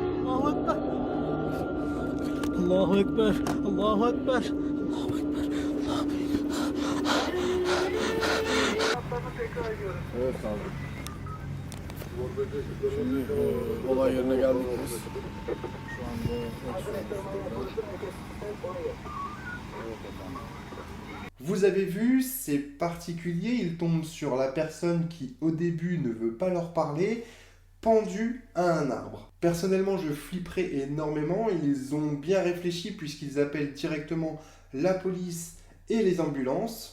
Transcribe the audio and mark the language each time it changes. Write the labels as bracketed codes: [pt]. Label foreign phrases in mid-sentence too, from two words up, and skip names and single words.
[ar] الله أكبر. الله أكبر. [tr] Evet abi. Şimdi olay yerine geldik biz. Şu anda [fr] Vous avez vu, c'est particulier, ils tombent sur la personne qui au début ne veut pas leur parler, pendue à un arbre. Personnellement, je flipperais énormément, ils ont bien réfléchi puisqu'ils appellent directement la police et les ambulances.